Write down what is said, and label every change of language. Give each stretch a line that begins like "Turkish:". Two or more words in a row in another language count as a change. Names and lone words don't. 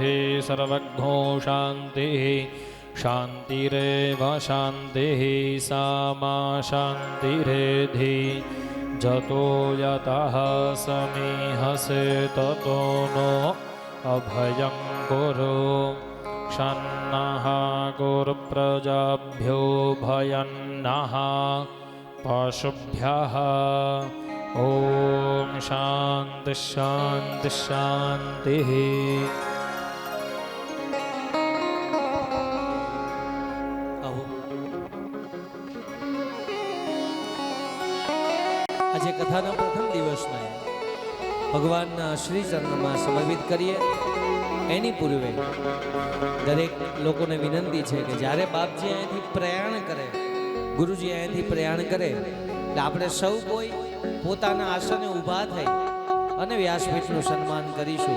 Sanskrit: सर्वज्ञो शान्तिः शान्तिरेव शान्तिः सा मा शान्तिरेधि जतो यतः समीहसे ततो नो अभयं कुरु शन्नः गुरुप्रजाभ्यो भयन्नः पशुभ्यः ॐ शान्ति शान्ति शान्तिः।
Gujarati: આવો આજે કથાના પ્રથમ દિવસને ભગવાનના શ્રી ચરણમાં સમર્પિત કરીએ એની પૂર્વે દરેક લોકોને વિનંતી છે કે જ્યારે બાપજી અહીંથી પ્રયાણ કરે, ગુરુજી અહીંથી પ્રયાણ કરે એટલે આપણે સૌ કોઈ પોતાના આસને ઊભા થઈ અને વ્યાસપીઠનું સન્માન કરીશું.